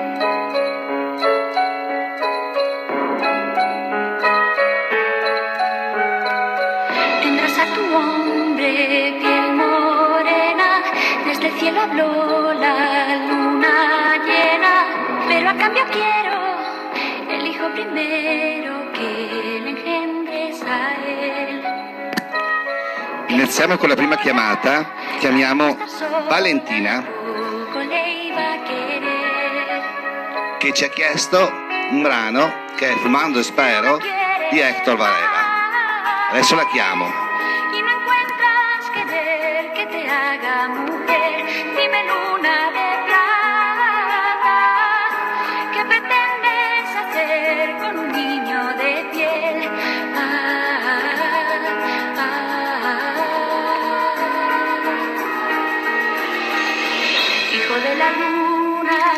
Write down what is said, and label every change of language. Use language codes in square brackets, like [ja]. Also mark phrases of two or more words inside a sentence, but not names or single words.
[es] Piel morena, desde el cielo habló la luna llena, pero a cambio quiero el hijo primero que le engendres a él. [it] Iniziamo con la prima chiamata, chiamiamo Valentina, che ci ha chiesto un brano che è Fumando e Spero di Héctor Varela. Adesso la chiamo. [es] Que te haga mujer, dime luna de plata, ¿qué pretendes hacer con un niño de piel? Hijo de la luna.